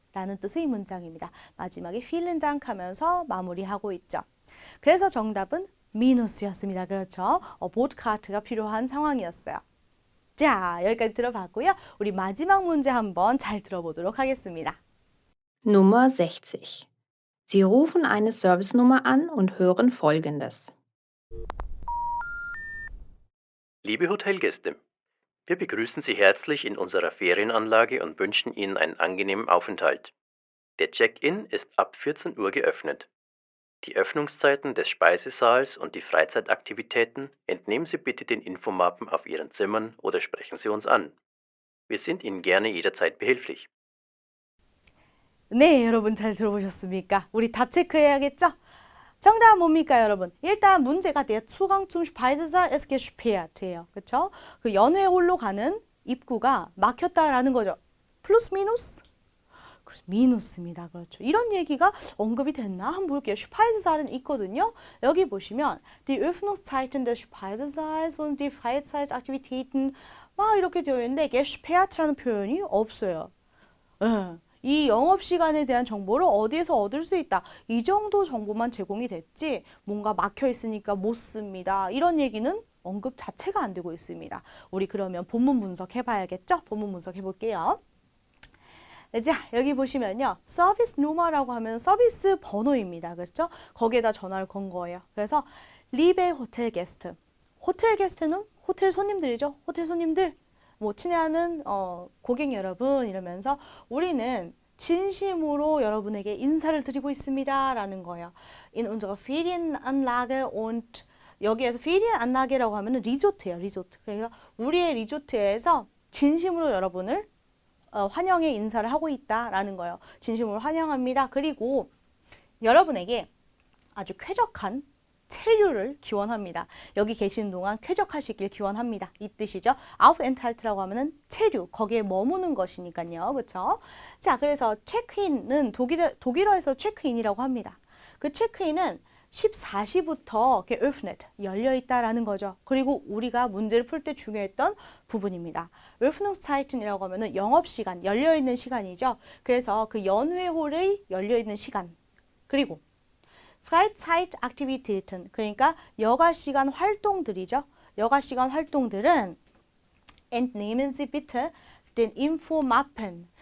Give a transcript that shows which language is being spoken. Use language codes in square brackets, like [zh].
[ko] 라는 뜻의 문장입니다. 마지막에 [de] vielen Dank [ko] 하면서 마무리하고 있죠. 그래서 정답은 미누스였습니다. 그렇죠? 보드카트가 필요한 상황이었어요. 자, 여기까지 들어봤고요. 우리 마지막 문제 한번 잘 들어보도록 하겠습니다. [de] Nummer 60. Sie rufen eine Servicenummer an und hören Folgendes. Liebe Hotelgäste, wir begrüßen Sie herzlich in unserer Ferienanlage und wünschen Ihnen einen angenehmen Aufenthalt. Der Check-in ist ab 14 Uhr geöffnet. Die Öffnungszeiten des Speisesaals und die Freizeitaktivitäten entnehmen Sie bitte den Infomappen auf Ihren Zimmern oder sprechen Sie uns an. Wir sind Ihnen gerne jederzeit behilflich. [ko] 네, 여러분 잘 들어보셨습니까? 우리 답 체크해야겠죠? 정답 뭡니까, 여러분? 일단 문제가 [de] der Zugang zum Speisesaal ist gesperrt예요. [ko] 그렇죠? 그 연회홀로 가는 입구가 막혔다라는 거죠. 플러스 미누스? 그래서 미누스입니다. 그렇죠. 이런 얘기가 언급이 됐나? 한번 볼게요. Speisesaalen 있거든요. 여기 보시면 [de] die Öffnungszeiten des Speisesaals und die Freizeitaktivitäten [ko] 막 이렇게 되어 있는데 gesperrt라는 표현이 없어요. 이 영업시간에 대한 정보를 어디에서 얻을 수 있다. 이 정도 정보만 제공이 됐지 뭔가 막혀 있으니까 못 씁니다. 이런 얘기는 언급 자체가 안 되고 있습니다. 우리 그러면 본문 분석해 봐야겠죠? 본문 분석해 볼게요. 자, 여기 보시면요. 서비스 누머라고 하면 서비스 번호입니다. 그렇죠? 거기에다 전화를 건 거예요. 그래서 리베 호텔 게스트. 호텔 게스트는 호텔 손님들이죠. 호텔 손님들. 뭐 친애하는 고객 여러분 이러면서 우리는 진심으로 여러분에게 인사를 드리고 있습니다. 라는 거예요. [de] In unserer Ferienanlage und [ko] 여기에서 Ferienanlage라고 하면은 리조트예요. 리조트. 그래서 우리의 리조트에서 진심으로 여러분을 환영의 인사를 하고 있다라는 거예요. 진심으로 환영합니다. 그리고 여러분에게 아주 쾌적한 체류를 기원합니다. 여기 계시는 동안 쾌적하시길 기원합니다. 이 뜻이죠. Aufenthalt라고 하면은 체류, 거기에 머무는 것이니까요. 그렇죠? 자, 그래서 체크인은 독일어에서 체크인이라고 합니다. 그 체크인은 14시부터 geöffnet, 열려 있다라는 거죠. 그리고 우리가 문제를 풀 때 중요했던 부분입니다. Öffnungszeiten이라고 하면은 영업시간, 열려 있는 시간이죠. 그래서 그 연회홀의 열려 있는 시간. 그리고 Freizeitaktivitäten, 그러니까 여가시간 활동들이죠. 여가시간 활동들은 [de] entnehmen Sie bitte den Infomappen.